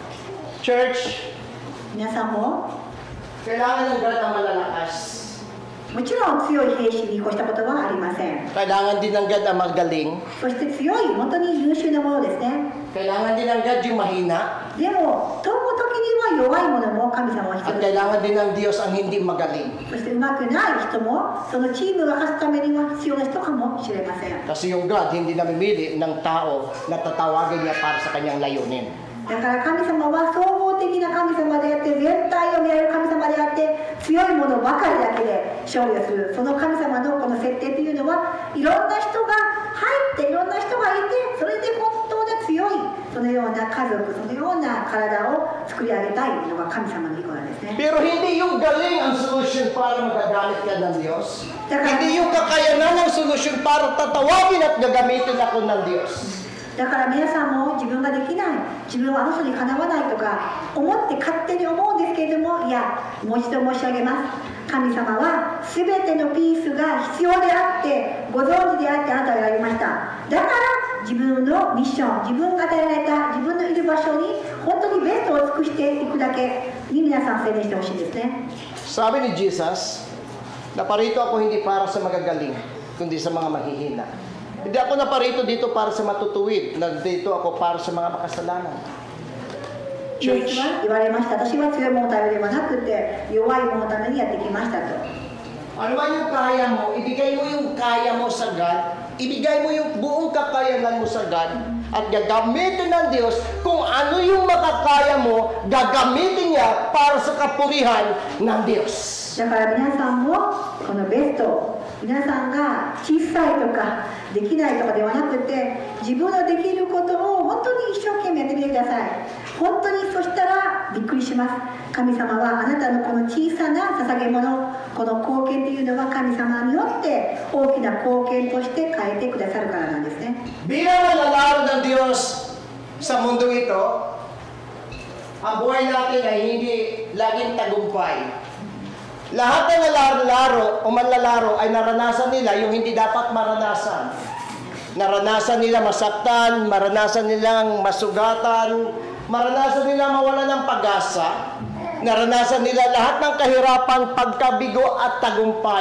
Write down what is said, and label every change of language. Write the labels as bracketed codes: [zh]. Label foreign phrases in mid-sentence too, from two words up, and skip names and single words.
[ja] Church, 皆さんも [tl] kailangan ng God ang malalakas. [ja] もちろん強い兵士に越したことはありません。 [tl] Kailangan din ng God ang magaling. [ja] そして強い本当に優秀なものですね。 [tl] Kailangan din ng God yung mahina. [ja] でも問う時には弱いものも神様は必 [tl] At [ja] 要です。 [tl] kailangan din ng Diyos ang hindi magaling. [ja] そしてうまくない人もそのチームが勝つためには必要な人かもしれません。 [tl] Kasi yung God hindi namimili ng tao na tatawagin niya para sa kanyang layunin. [ja] だから神様は総合的な神様であって、全体を見られる神様であって、強いものばかりだけで勝利をする、その神様のこの設定というのは、いろんな人が入って、いろんな人がいて、それで本当に強い、そのような家族、そのような体を作り上げたいのが神様の意向なんですね。 [tl] Pero hindi yung galing ang solusyon para magagamit ka ng Diyos. Teka. Hindi yung kakayanan ang solusyon para tatawagin at gagamitin ako ng Diyos. [ja] だから皆さんも自分ができない、自分はあの人にかなわないとか思って勝手に思うんですけれども、いや、もう一度申し上げます。神様は全てのピースが必要であってご存知であってあなたを選びました。だから自分のミッション、自分が与えられた自分のいる場所に本当にベストを尽くしていくだけに皆さん宣伝してほしいんですね。 [tl] Sabi ni Jesus, naparito ako hindi para sa magagaling, kundi sa mga mahihina. Hindi ako naparito dito para sa matutuwid, nandito ako para sa mga makasalanan. [ja] イエスは言われました。私は強い者のためではなくて弱い者のためにやってきましたと。 [tl] Ano man yung kaya mo, ibigay mo yung kaya mo sa God, ibigay mo yung buong kakayanan mo sa God, at gagamitin ng Diyos kung ano yung makakaya mo, gagamitin niya para sa kapurihan ng Diyos. [ja] だから皆さんもこのベスト、皆さんが小さいとかできないとかではなくて、自分のできることを本当に一生懸命やってみてください。本当にそしたらびっくりします。神様はあなたのこの小さな捧げ物、この貢献というのは神様によって大きな貢献として変えてくださるからなんですね。 [tl] Bilang nalalaro ng Diyos sa mundong ito, ang buhay natin ay hindi laging tagumpay. Lahat ng nalalaro o manlalaro ay naranasan nila yung hindi dapat maranasan. Naranasan nila masaktan, maranasan nilang masugatan, maranasan nila mawala ng pag-asa, naranasan nila lahat ng kahirapan, pagkabigo at tagumpay.